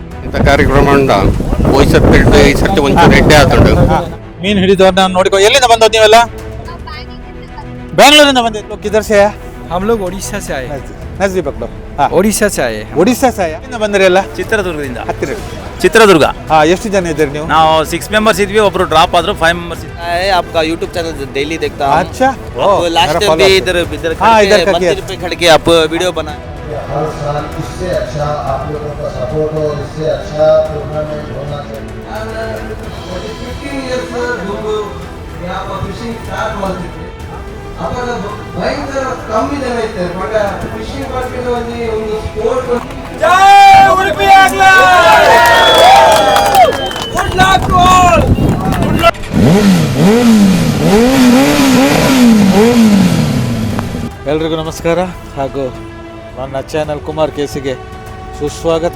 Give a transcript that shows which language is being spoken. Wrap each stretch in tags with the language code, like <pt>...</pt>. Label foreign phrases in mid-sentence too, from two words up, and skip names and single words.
<tcy>ಕಾರ್ಯಕ್ರಮ ಉಂಟು ಹೋಯ್ಸತ್ತು ಈ ಸರ್ತಿ ಒಂಚೂರು ಎಡ್ಡೆ ಆತುಂಟು.</tcy> <kn>ಮೀನು ಹಿಡಿದವ್ರನ್ನ ನೋಡಿಕೊ. ಎಲ್ಲಿಂದ ಬಂದದ್ದು ನೀವೆಲ್ಲ? ಬೆಂಗಳೂರಿಂದ ಬಂದಿದ್ದು.</kn> <hi>किधर से है? हम लोग ओडिशा से आए हैं। नजदीक पकड़ो. हाँ ओडिशा से आए हैं।</hi> <kn>ಒಡಿಸ್ಸಾ ಸಾಯ ಎಲ್ಲಿಂದ ಬಂದ್ರಿ ಎಲ್ಲ? ಚಿತ್ರದುರ್ಗದಿಂದ. ಹತ್ತಿರ. ಚಿತ್ರದುರ್ಗ. ಹಾ, ಎಷ್ಟು ಜನ ಇದ್ದೀರಿ ನೀವು? ನಾವು 6 ಮೆಂಬರ್ಸ್ ಇದ್ವಿ, ಒಬ್ರು ಡ್ರಾಪ್ ಆದ್ರು 5 ಮೆಂಬರ್ಸ್ ಇದ್ವಿ.</kn> <hi>आपका YouTube</hi> <en>channel daily</en> <hi>देखता हूँ। अच्छा,</hi> <en>last time</en> <hi>भी इधर हाँ, इधर का मंदिर पे खड़ के आप वीडियो बनाए। हर साल इससे अच्छा आप लोगों का सपोर्ट हो, इससे अच्छा टूर्नामेंट होना चाहिए।</hi> <kn>ಭಯಂಕರ ಕಮ್ಮಿ ಜನ ಇದ್ದಾರೆ</kn> <en>but fishing market</en> <kn>ಒಂದು ಸ್ಪೋರ್ಟ್. ಎಲ್ರಿಗೂ ನಮಸ್ಕಾರ ಹಾಗೂ ನನ್ನ ಚಾನಲ್ ಕುಮಾರ್ ಕೇಸಿಗೆ ಸುಸ್ವಾಗತ.</kn>